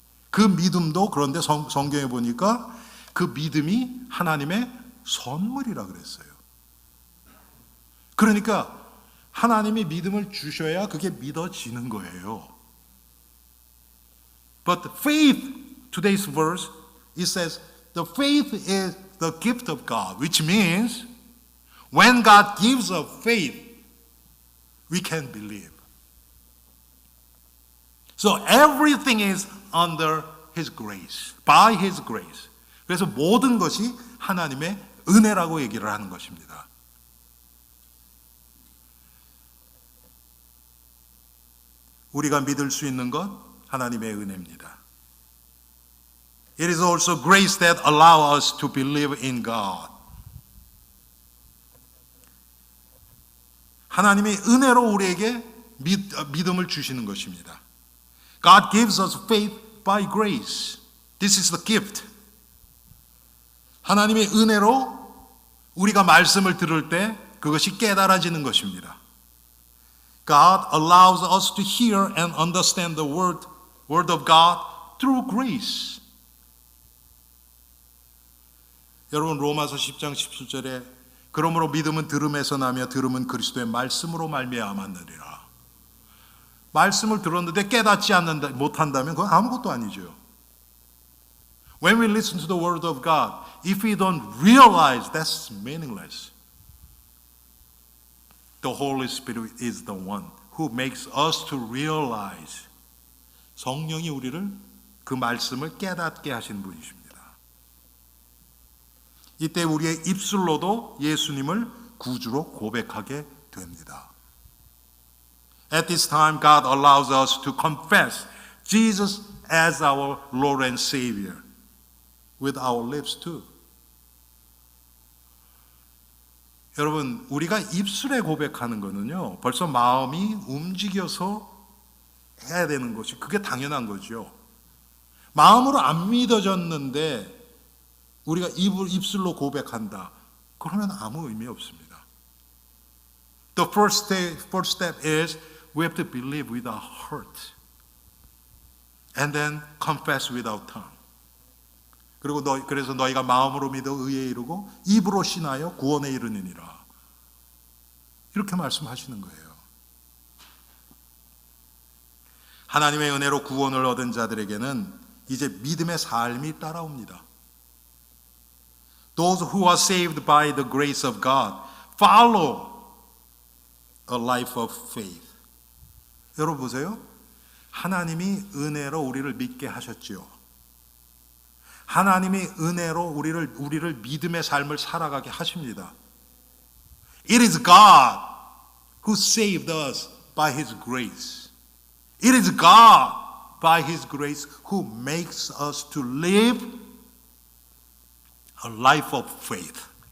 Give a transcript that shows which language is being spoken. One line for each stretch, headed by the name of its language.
Korean: 그 믿음도 그런데 성경에 보니까 그 믿음이 하나님의 선물이라 그랬어요. 그러니까 하나님이 믿음을 주셔야 그게 믿어지는 거예요.
English: But the faith, today's verse, it says, the faith is the gift of God, which means when God gives us faith, we can believe. So everything is under His grace, by His grace.
Korean: 그래서 모든 것이 하나님의 은혜라고 얘기를 하는 것입니다. 우리가 믿을 수 있는 것 하나님의 은혜입니다.
English: It is also grace that allows us to believe in God.
Korean: 하나님이 은혜로 우리에게 믿음을 주시는 것입니다.
English: God gives us faith by grace. This is the gift.
Korean: 하나님의 은혜로 우리가 말씀을 들을 때 그것이 깨달아지는 것입니다.
English: God allows us to hear and understand the word of God through grace.
Korean: 여러분 로마서 10장 17절에 그러므로 믿음은 들음에서 나며 들음은 그리스도의 말씀으로 말미암았느니라. 말씀을 들었는데 깨닫지 못한다면 그건 아무것도 아니죠.
English: When we listen to the word of God, if we don't realize, that's meaningless. The Holy Spirit is the one who makes us to realize.
Korean: 성령이 우리를 그 말씀을 깨닫게 하신 분이십니다. 이때 우리의 입술로도 예수님을 구주로 고백하게 됩니다.
English: At this time, God allows us to confess Jesus as our Lord and Savior with our lips too.
Korean: 여러분, 우리가 입술에 고백하는 거는요, 벌써 마음이 움직여서 해야 되는 것이 그게 당연한 거죠. 마음으로 안 믿어졌는데 우리가 입술로 고백한다. 그러면 아무 의미 없습니다.
English: The first step is we have to believe with our heart and then confess with our tongue.
Korean: 그리고 그래서 너희가 마음으로 믿어 의에 이르고 입으로 신하여 구원에 이르느니라. 이렇게 말씀하시는 거예요. 하나님의 은혜로 구원을 얻은 자들에게는 이제 믿음의 삶이 따라옵니다.
English: Those who are saved by the grace of God follow a life of faith.
Korean: 여러분 보세요. 하나님이 은혜로 우리를 믿게 하셨지요. 하나님이 은혜로 우리를 믿음의 삶을 살아가게 하십니다.
English: It is God who saved us by His grace. It is God by His grace who makes us to live a life of faith.